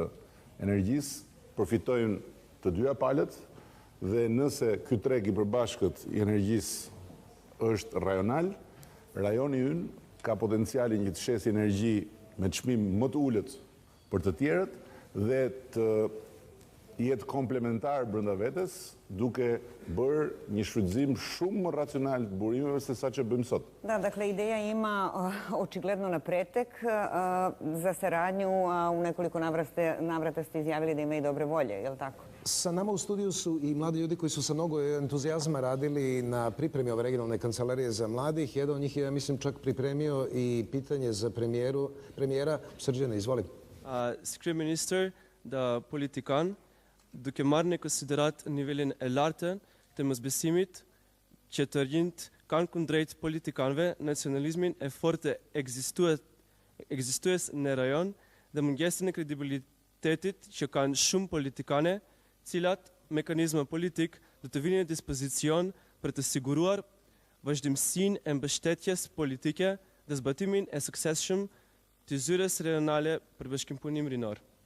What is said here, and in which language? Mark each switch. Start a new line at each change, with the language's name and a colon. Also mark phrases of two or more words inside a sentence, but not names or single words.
Albanian: energjisë, përfitojnë të dyja palët dhe nëse ky treg i përbashkët i energjisë është rajonal, rajoni ynë ka potencialin që të shesë energji me çmim më të ulët për të tjerët dhe të jetë komplementar brenda vetes, duke bërë një shfrytëzim shumë më racional të burimeve se sa që bëjmë sot.
Serbian: Da, dakle, ideja ima očigledno napretek za saradnju, a u nekoliko navrata ste izjavili da ima i dobre volje, je li tako? Sa nama u studiju su i mladi ljudi koji su sa mnogo entuzijazma radili na pripremi ove regionalne kancelarije za mladih. Jedan od njih je, ja mislim, čak pripremio i pitanje za premijera. Srđane, izvoli.
Albanian: Si kryeministër dhe politikan, duke marrë në konsiderat nivelin e lartë të mosbesimit që të rinjt kanë kundrejt politikanëve, nacionalizmin e fortë ekzistues në rajon dhe mungesën e kredibilitetit që kanë shumë politikane, cilat mekanizma politik do të vinë në dispozicion për të siguruar vazhdimsinë e mbështetjes politike dhe zbatimin e suksesshëm të zyres rajonale për bashkëpunim rinor.